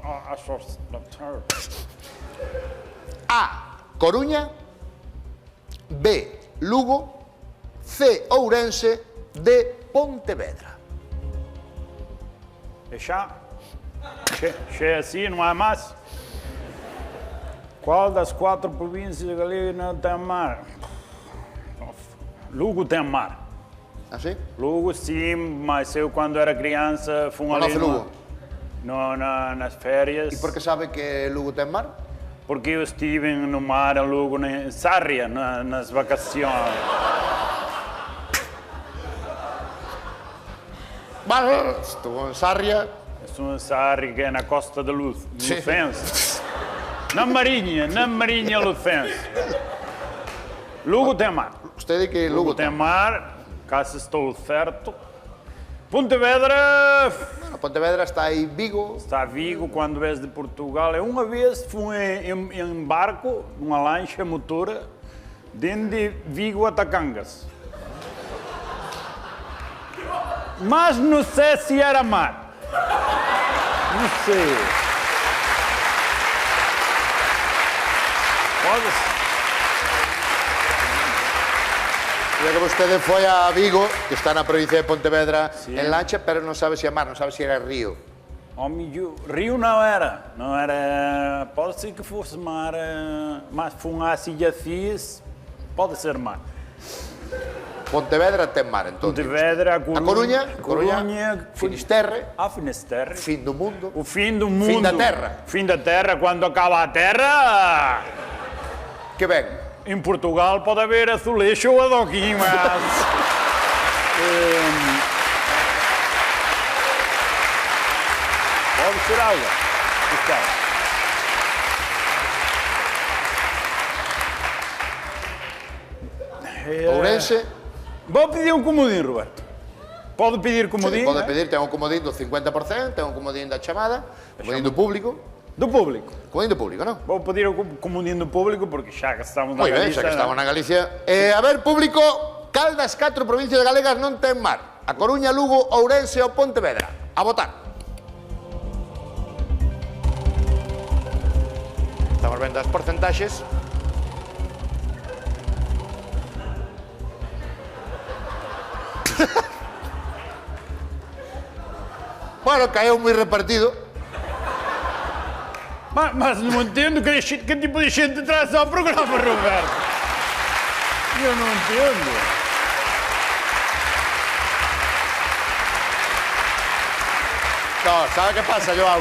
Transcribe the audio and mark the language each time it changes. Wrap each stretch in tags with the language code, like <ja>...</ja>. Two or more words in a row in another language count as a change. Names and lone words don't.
<gl>A. Coruña. B. Lugo. C. Ourense. D. Pontevedra. E xa? Xa é así, non há máis?</gl> <pt>Qual das 4 províncias galegas não tem mar? Lugo tem mar. Assim? Lugo sim, mas eu quando era criança fui</pt> <gl>Conoce Lugo?</gl> <pt>Nas férias.</pt> <gl>E por que sabe que Lugo ten mar?</gl> <pt>Porque eu estive no mar em Lugo, em Sarria, nas vacações. Mas estou en Sarria. Estou em Sarria, que é na Costa da Luz, Sim. Lufense. Na Marinha Lufense. Lugo tem mar.</pt> <gl>Usted di que Lugo</gl> <pt>Tem</pt> <gl>ten.</gl> <pt>mar, caso estou certo. Pontevedra</pt> <gl>Bueno, Pontevedra está aí Vigo.</gl> <pt>está Vigo quando vês de Portugal. Eu uma vez fui em barco, numa lancha motora, de Vigo a Tacangas. Mas não sei se era mar. Não sei. Pode ser.</pt> <gl>Creo que vostede foi a Vigo, que está na provincia de Pontevedra, Sí. en lancha, pero non sabe se é mar, non sabe se era río.</gl> <pt>Rio não era, pode ser que fosse mar, mas foi uma ilha fixe, pode ser mar.</pt> <gl>Pontevedra ten mar, entón. Pontevedra, A Coruña, Coruña, Finisterre, a Finisterre. fin do mundo.</gl> <pt>O fim do mundo. Fim da terra. Fim da terra, quando acaba a terra.</pt> <gl>Que ven?</gl> <pt>Em Portugal pode haver azulejo ou adoquim, mas... pode ser água. Ourense, Vou pedir um comodinho, Roberto. Pode pedir comodinho?</pt> <gl>pode pedir, ten un comodín do 50%, ten un comodín da chamada, comodín do público.</gl> <pt>Do público.</pt> <gl>Comodín do público, non?</gl> <pt>Vou pedir o comodinho do público porque xa que estamos na</pt> <gl>Moi ben, xa que estamos na Galicia. A ver, público, cal das 4 provincias galegas non ten mar? A Coruña, Lugo, Ourense ou Pontevedra? A votar. Estamos vendo as porcentaxes. Bueno, caeu moi repartido.</gl> <pt>Mas não entendo que tipo de gente traz ao programa, Roberto. Eu não entendo.</pt> <gl>No, sabe que pasa, Joao?</gl>